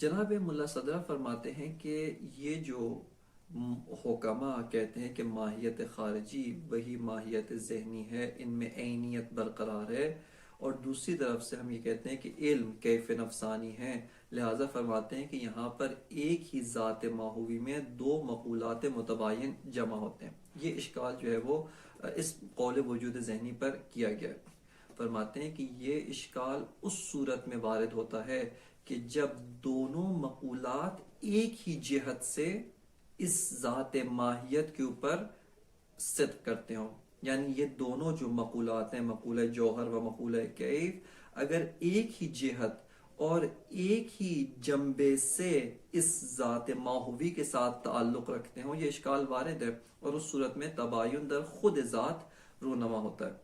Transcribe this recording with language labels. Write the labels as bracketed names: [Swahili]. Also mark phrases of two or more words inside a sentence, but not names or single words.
[Urdu] جناب ملا صدرہ فرماتے ہیں کہ یہ جو حکما کہتے ہیں کہ ماہیت خارجی وہی ماہیت ذہنی ہے، ان میں عینیت برقرار ہے، اور دوسری طرف سے ہم یہ کہتے ہیں کہ علم کیف نفسانی ہے، لہذا فرماتے ہیں کہ یہاں پر ایک ہی ذات ماہوی میں دو مقولات متباین جمع ہوتے ہیں۔ یہ اشکال جو ہے وہ اس قول وجود ذہنی پر کیا گیا ہے۔ فرماتے ہیں کہ یہ اشکال اس صورت میں وارد ہوتا ہے کہ جب دونوں مقولات ایک ہی جہت سے اس ذات ماہیت کے اوپر صدق کرتے ہوں، یعنی یہ دونوں جو مقولات ہیں، مقولہ جوہر و مقولہ کیف، اگر ایک ہی جہت اور ایک ہی جنبے سے اس ذات ماہوی کے ساتھ تعلق رکھتے ہوں، یہ اشکال وارد ہے، اور اس صورت میں تباین در خود ذات رونما ہوتا ہے۔